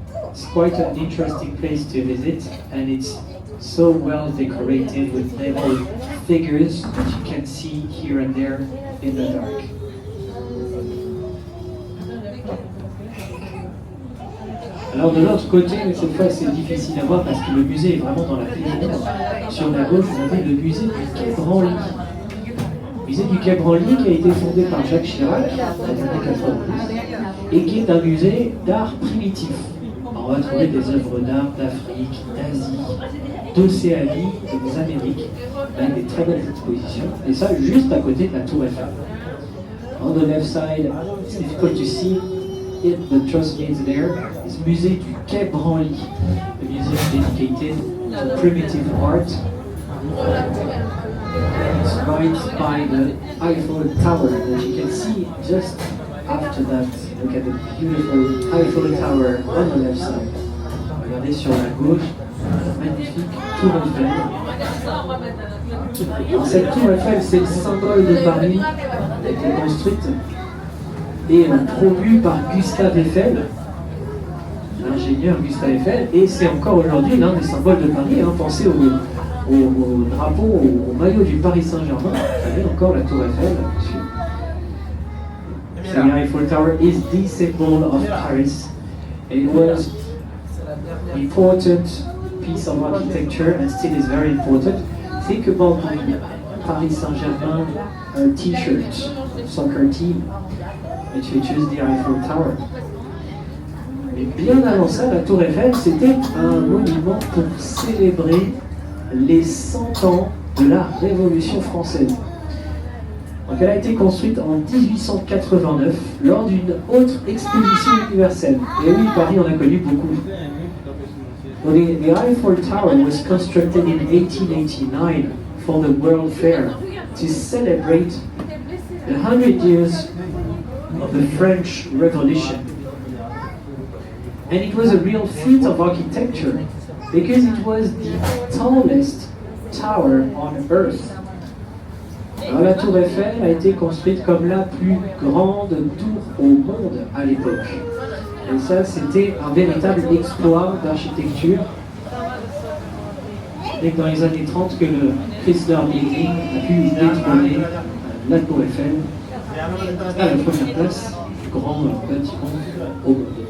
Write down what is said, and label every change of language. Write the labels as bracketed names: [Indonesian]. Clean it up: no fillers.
[English] It's quite an interesting place to visit, and it's so well decorated with little figures that you can see here and there in the dark. [French] Alors de l'autre côté, mais cette fois c'est difficile à voir parce que le musée est vraiment dans la pénombre. Sur la gauche, vous avez le musée du Quai Branly. Le musée du Quai Branly qui a été fondé par Jacques Chirac dans les années 90 et qui est un musée d'art primitif. Alors, on va trouver des œuvres d'art d'Afrique, d'Asie, d'Océanie et des Amériques avec des très belles expositions. Et ça juste à côté de la Tour Eiffel. [English] On the left side, it's difficult to see it, but trust me, it's there. It's musée du Quai Branly, a museum dedicated to primitive art. It's right by the Eiffel Tower that you can see just after that. Look at the beautiful Eiffel Tower on the left side. [French] Regardez sur la gauche, magnifique Tour Eiffel. Alors, cette Tour Eiffel, c'est le symbole de Paris. Elle a été construite et promue par Gustave Eiffel, l'ingénieur Gustave Eiffel, et c'est encore aujourd'hui l'un des symboles de Paris. Hein. Pensez au drapeau, au maillot du Paris Saint-Germain, vous avez encore la Tour Eiffel dessus. [English] The Eiffel Tower is the symbol of Paris. It was an important piece of architecture and still is very important. Think about the Paris Saint-Germain t-shirt, soccer team. It features the Eiffel Tower. [French] Mais bien avant ça, la Tour Eiffel, c'était un monument pour célébrer les 100 ans de la Révolution française. Donc elle a été construite en 1889 lors d'une autre exposition universelle. Et oui, Paris en a connu beaucoup. [English] Well, the Eiffel Tower was constructed in 1889 for the World Fair to celebrate the 100 years of the French Revolution. And it was a real feat of architecture because it was the tallest tower on Earth. [French] Alors, la Tour Eiffel a été construite comme la plus grande tour au monde à l'époque. Et ça, c'était un véritable exploit d'architecture. C'est dans les années 30 que le Chrysler Building a pu détrôner la Tour Eiffel à la première place du grand bâtiment au monde.